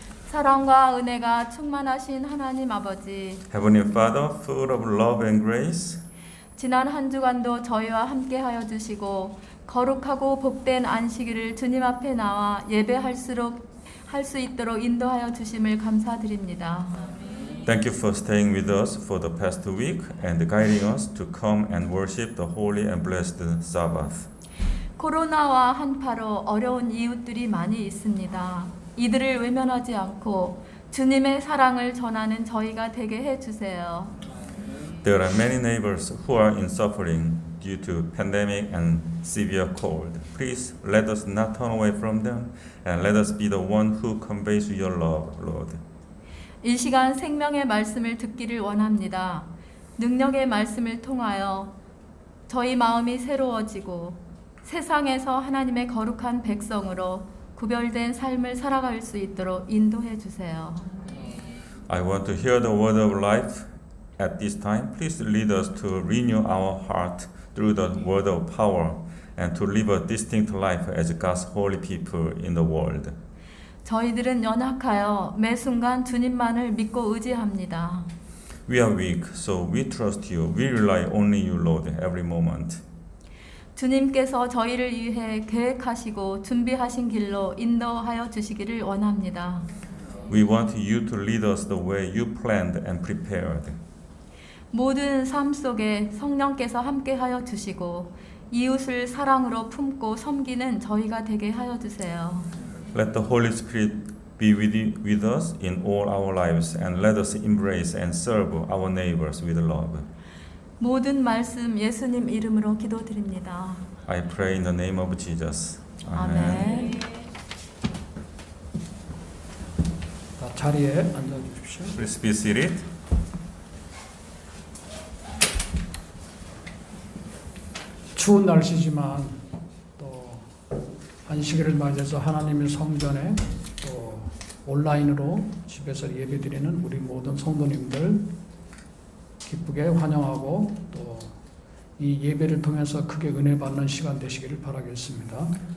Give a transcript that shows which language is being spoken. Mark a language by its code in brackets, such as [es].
[ko] 사랑과 은혜가 충만하신 하나님 아버지, [en] Heavenly Father, full of love and grace, [ko] 지난 한 주간도 저희와 함께하여 주시고 거룩하고 복된 안식일을 주님 앞에 나와 예배할 수 있도록 인도하여 주심을 감사드립니다. [en] thank you for staying with us for the past week and guiding us to come and worship the holy and blessed Sabbath. [ko] 코로나와 한파로 어려운 이웃들이 많이 있습니다. 이들을 외면하지 않고 주님의 사랑을 전하는 저희가 되게 해주세요. [en] There are many neighbors who are in suffering due to pandemic and severe cold. Please let us not turn away from them and let us be the one who conveys your love, Lord. [ko] 이 시간 생명의 말씀을 듣기를 원합니다. 능력의 말씀을 통하여 저희 마음이 새로워지고 세상에서 하나님의 거룩한 백성으로 구별된 삶을 살아갈 수 있도록 인도해 주세요. [en] I want to hear the word of life at this time. Please lead us to renew our heart through the word of power and to live a distinct life as God's holy people in the world. [ko] 저희들은 연약하여 매 순간 주님만을 믿고 의지합니다. [en] We are weak, so we trust you. We rely only you, Lord, every moment. [ko] 주님께서 저희를 위해 계획하시고 준비하신 길로 인도하여 주시기를 원합니다. [en] We want you to lead us the way you planned and prepared. [ko] 모든 삶 속에 성령께서 함께하여 주시고 이웃을 사랑으로 품고 섬기는 저희가 되게 하여 주세요. [en] Let the Holy Spirit Be with us in all our lives and let us embrace and serve our neighbors with love. [ko] 모든 말씀 예수님 이름으로 기도드립니다. [en] I pray in the name of Jesus. [ko] 아멘. 자, 자리에 앉아 주십시오. [en] Please be seated. [ko] 추운 날씨지만 또 안식일을 맞이해서 하나님의 성전에 또 온라인으로 집에서 예배드리는 우리 모든 성도님들 기쁘게 환영하고 또 이 예배를 통해서 크게 은혜 받는 시간 되시기를 바라겠습니다.